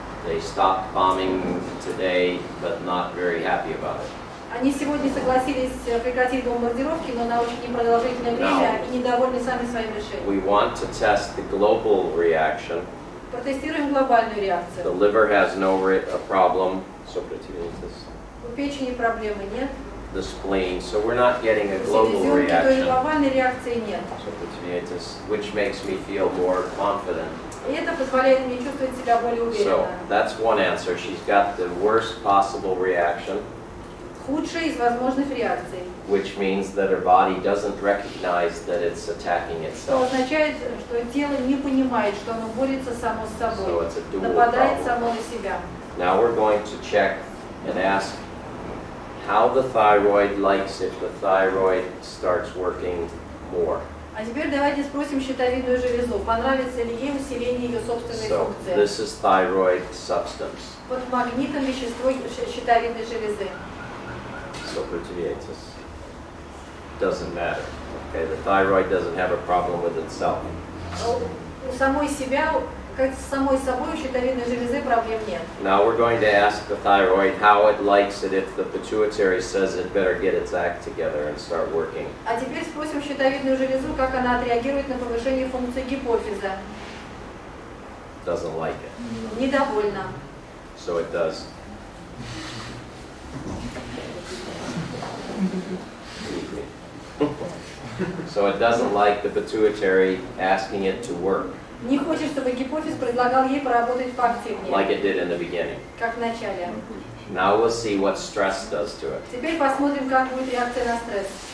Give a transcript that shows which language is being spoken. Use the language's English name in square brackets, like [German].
[English] They stopped bombing today, but not very happy about it. [Russian] Они сегодня согласились прекратить бомбардировки, но на очень непродолжительное время и недовольны сами своим решением. [English] We want to test the global reaction. [Russian] Протестируем глобальную [English] The [Russian] реакцию. [English] liver has no problem. [Russian] У печени проблемы нет, [English] The spleen, so we're not getting a [Russian] у [English] global [Russian] селезенки, то есть [English] reaction, [Russian] глобальной реакции нет. [English] which makes me feel more confident. [Russian] И это позволяет мне чувствовать себя более [English] So [Russian] уверенно. [English] that's one answer. She's got the worst possible reaction, [Russian] Худшая из возможных реакций. [English] which means that her body doesn't recognize that it's attacking [Russian] Что [English] itself. [Russian] означает, что тело не понимает, что оно борется само с [English] So [Russian] собой, [English] it's a dual [Russian] нападает [English] problem. [Russian] само на себя. [English] Now we're going to check and ask how the thyroid likes if the thyroid starts working more. [Russian] А теперь давайте спросим щитовидную железу, понравится ли ей усиление ее собственной [English] So [Russian] функции. [English] this is thyroid substance. [Russian] Вот магнитом вещество щитовидной железы. [English] Subcutaneous. Doesn't matter. Okay, the thyroid doesn't have a problem with itself. [Russian] У самой себя, как с самой собой у щитовидной железы проблем нет. [English] Now we're going to ask the thyroid how it likes it if the pituitary says it better get its act together and start working. [Russian] А теперь спросим щитовидную железу, как она отреагирует на повышение функции гипофиза. [English] Doesn't like it. [Russian] Недовольна. [English] So it does. So it doesn't like the pituitary asking it to work [Russian] Не хочет, чтобы гипофиз предлагал ей поработать поактивнее, [English] like it did in the beginning. [Russian] как в начале. [English] Now we'll see what stress does to it. [Russian] Теперь посмотрим, как будет реакция на стресс.